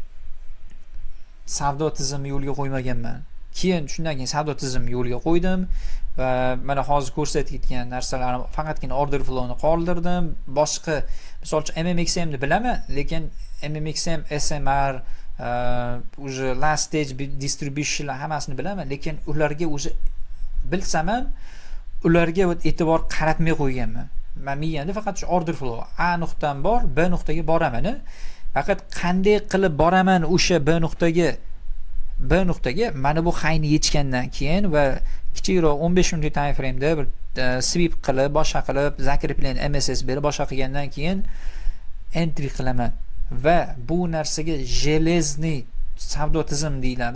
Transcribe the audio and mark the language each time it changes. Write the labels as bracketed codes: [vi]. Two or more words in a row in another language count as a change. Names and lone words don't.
[uz] Savdo tizimi yo'lga qo'ymaganman. Keyin shundan keyin savdo tizimi yo'lga qo'ydim va mana hozir ko'rsatayotgan narsalarim faqatgina [en] order flowni [uz] qoldirdim. Boshqa misol uchun MMXM ni bilaman, lekin MMXM, SMR, уже [en] last stage distribution [uz] hammasini bilaman, lekin ularga o'zi bilsam ham ularga e'tibor qaratmay qo'yganman. Men miyamda faqat shu [en] order flow [uz] A nuqtadan bor, B nuqtaga boraman. Faqat qanday qilib boraman o'sha B nuqtaga mana bu hayni yechgandan keyin va kichikroq 15 minutlik [en] time frame [uz] da bir sweep qilib, boshqa qilib, zakreplagan MSS berib boshqa qilgandan keyin entry qilaman va bu narsaga железный savdo tizim deyiladi.